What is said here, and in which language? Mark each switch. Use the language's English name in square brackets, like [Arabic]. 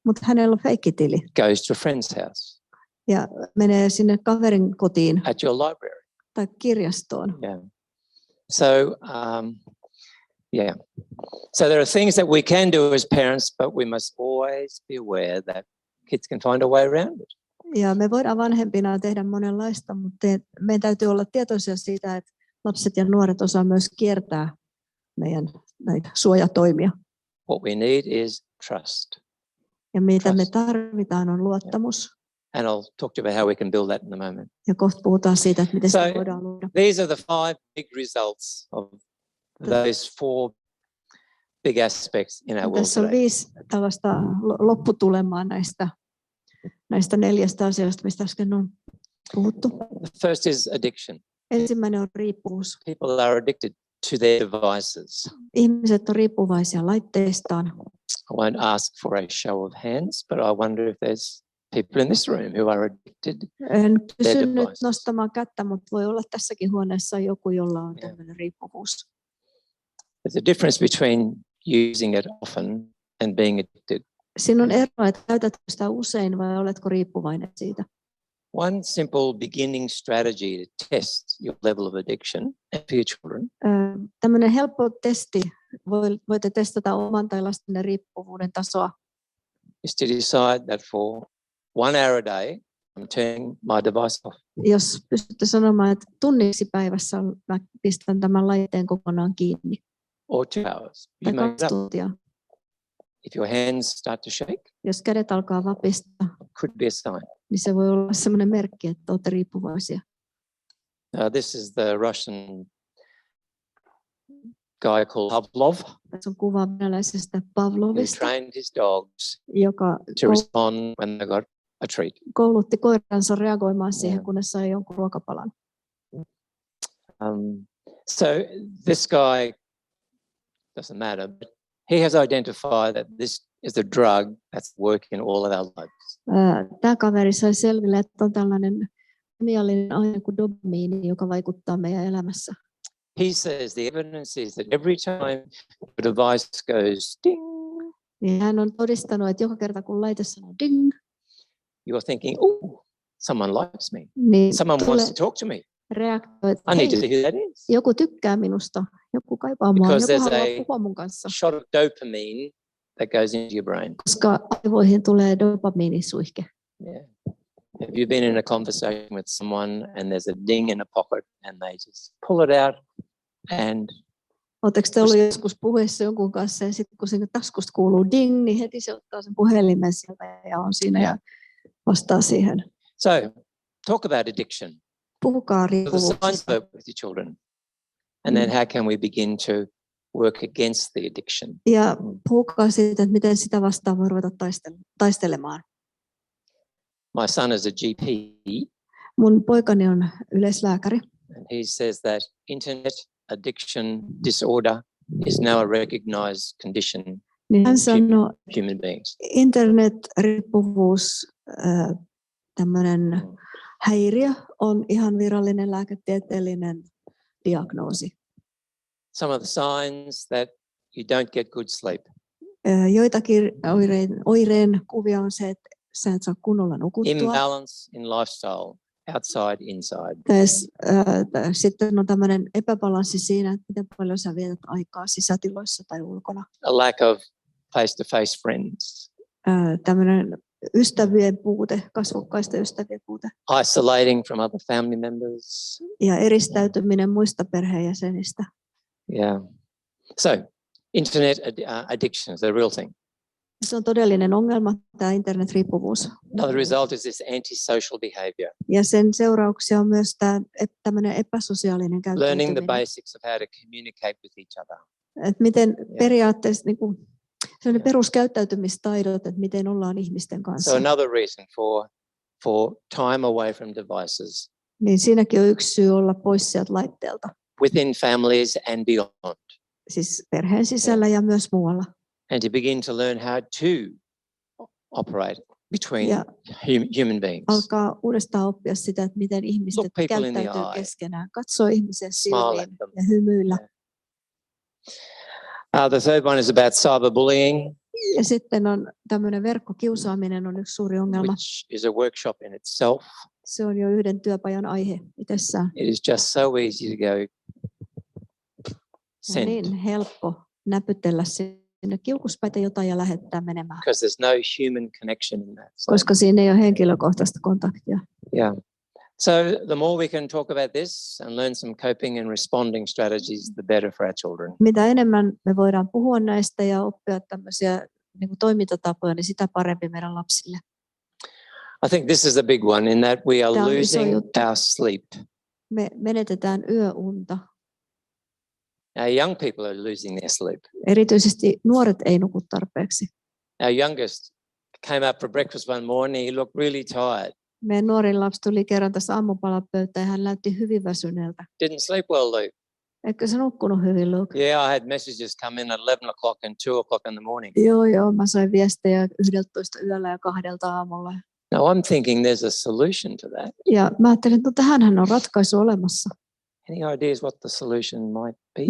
[Finnish] Mutta hänellä on feikkitili. [English] Goes to a friend's house. [Finnish] Ja menee sinne kaverin kotiin. [English] At your library. [Finnish] Tai kirjastoon. [English] Yeah. So, So there are things that we can do as parents, but we must always be aware that kids can find a way around it. [Finnish] Ja me voidaan vanhempina tehdä monenlaista, mutta meidän täytyy olla tietoisia siitä, että lapset ja nuoret osaa myös kiertää meidän näitä suojatoimia. [English] What we need is trust. [Finnish] Ja mitä me tarvitaan on luottamus. [English] And I'll talk to you about how we can build that in a moment. [Finnish] Ja kohta puhutaan siitä, että miten sitä voidaan luoda. [English] These are the 5 big results of those 4 big aspects in our world. [Finnish] Tässä on 5 tällaista lopputulemaa näistä 4 asiasta, mistä äsken on puhuttu. [English] The first is addiction. [Finnish] Ensimmäinen on riippuvuus. [English] People are addicted to their devices. [Finnish] Ihmiset on riippuvaisia laitteistaan. [English] I won't ask for a show of hands, but I wonder if there's people in this room who are addicted. [Finnish] En kysy nyt nostamaan kättä, mutta voi olla tässäkin huoneessa joku, jolla on tämmöinen riippuvuus. [English] There's a difference between using it often and being addicted. [Finnish] Siinä on ero, että käytätkö sitä usein vai oletko riippuvainen siitä. [English] One simple beginning strategy to test your level of addiction for your children. [Finnish] Tämmöinen helppo testi, voitte testata oman tai lastenne riippuvuuden tasoa. [English] Is to decide that for 1 hour a day, I'm turning my device off. [Finnish] Jos pystytte sanomaan, että tunniksi päivässä mä pistän tämän laitteen kokonaan kiinni. [English] Or 2 hours. [Finnish] Tai 2 tuntia. [English] If your hands start to shake, [Finnish] jos kädet alkaa vapista, [English] could be a sign. [Finnish] Niin se voi olla sellainen merkki, että olette riippuvaisia. [English] This is the Russian guy called Pavlov. [Finnish] Tässä on kuva venäläisestä Pavlovista, [English] who trained his dogs [Finnish] joka [English] to respond when they got a treat. [Finnish] Koulutti koiransa reagoimaan siihen, kun ne sai jonkun ruokapalan. [English] So this guy, doesn't matter, but he has identified that this is a drug that's working in all of our lives. [Finnish] Tämä kaveri sai selville, että on tällainen kemiallinen aine kuin dopamiini, joka vaikuttaa meidän elämässä. [English] He says the evidence is that every time the device goes ding, [Finnish] niin hän on todistanut, että joka kerta kun laite sanoo ding, [English] you're thinking, oh, someone likes me. [Finnish] Niin [English] someone wants to talk to me. [Finnish] Reaktio, että [English] I need to see who that is. [Finnish] Joku tykkää minusta, joku kaipaa mua, [English] Because [Finnish] joku [English] there's [Finnish] haluaa puhua mun kanssa. [English] Shot of dopamine that goes into your brain. [Finnish] Koska aivoihin tulee dopamiinisuihke. [English] Yeah. Have you been in a conversation with someone and there's a ding in a pocket and they just pull it out and... [Finnish] Oletteko te ollut joskus puheessa jonkun kanssa ja sitten kun sinne taskusta kuuluu ding, niin heti se ottaa sen puhelimen sieltä ja on siinä ja vastaa siihen. [English] So, talk about addiction. [Finnish] Puhukaa riippuvuuksista. [English] With your children. And then how can we begin to work against the addiction? [Finnish] Ja puhukaa siitä, että miten sitä vastaan voi ruveta taistelemaan. [English] My son is a GP. [Finnish] Mun poikani on yleislääkäri. [English] And he says that internet addiction disorder is now a recognized condition [Finnish] niin hän sanoo, [English] human beings. [Finnish] Internet-riippuvuus, tämmöinen häiriö on ihan virallinen lääketieteellinen diagnoosi. [English] Some of the signs that you don't get good sleep. [Finnish] Joitakin oireen kuvia on se, että sä et saa kunnolla nukuttua. [English] Imbalance in lifestyle, outside, inside. [Finnish] Sitten on tämmöinen epäbalanssi siinä, että miten paljon sä vietät aikaa sisätiloissa tai ulkona. [English] A lack of face-to-face friends. [Finnish] Tämmöinen ystävien puute, kasvokkaisten ystävien puute. [English] Isolating from other family members. [Finnish] Ja eristäytyminen muista perheenjäsenistä. [English] Yeah. So, internet addiction is a real thing. [Finnish] Se on todellinen ongelma, tämä internetriippuvuus. [English] Another result is this antisocial behavior. [Finnish] Ja sen seurauksia on myös tämmöinen epäsosiaalinen käyttäytyminen. [English] Learning the basics of how to communicate with each other. [Finnish] Että miten periaatteessa niin kuin, peruskäyttäytymistaidot, että miten ollaan ihmisten kanssa. [English] So another reason for for time away from devices [Finnish] Niin siinäkin on yksi syy olla pois sieltä laitteelta. [English] within families and beyond. [Finnish] Siis perheen sisällä ja myös muualla. [English] And to begin to learn how to operate between human beings. [Finnish] Alkaa uudestaan oppia sitä, että miten ihmiset [English] Look people in the [Finnish] käyttäytyy [English] eye. [Finnish] keskenään. Katsoo ihmisen [English] Smile at [Finnish] silmiin [English] them. [Finnish] ja hymyillä. [English] The third one is about cyberbullying, [Finnish] Ja sitten on tämmöinen verkkokiusaaminen on yksi suuri ongelma. [English] which is a workshop in itself. [Finnish] Se on jo yhden työpajan aihe itsessään. [English] It is just so easy to go [Finnish] On [English] send [Finnish] niin helppo näpytellä sinne kiukuspäitä jotain ja lähettää menemään, [English] because there's no human connection in that. So, [Finnish] koska siinä ei ole henkilökohtaista kontaktia. [English] yeah. So the more we can talk about this and learn some coping and responding strategies, the better for our children. [Finnish] Mitä enemmän me voidaan puhua näistä ja oppia tämmöisiä niin kuin toimintatapoja, niin sitä parempi meidän lapsille. [English] I think this is the big one in that we are [Finnish] Tämä on iso [English] losing [Finnish] juttu. [English] our sleep. [Finnish] Me menetetään yöunta. [English] Our young people are losing their sleep. [Finnish] Erityisesti nuoret ei nuku tarpeeksi. [English] Our youngest came up for breakfast one morning. He looked really tired. [Finnish] Meidän nuorin lapsi tuli kerran tässä aamupalapöytään ja hän näytti hyvin väsyneeltä. [English] Didn't sleep well, Luke. [Finnish] Eikö se nukkunut hyvin, Luke? [English] Yeah, I had messages come in at 11 o'clock and 2 o'clock in the morning. [Finnish] Joo, mä sain viestejä 11 yöllä ja 2 aamulla. [English] Now I'm thinking there's a solution to that. [Finnish] Ja mä ajattelin, että no, tähänhän on ratkaisu olemassa. [English] Any ideas what the solution might be?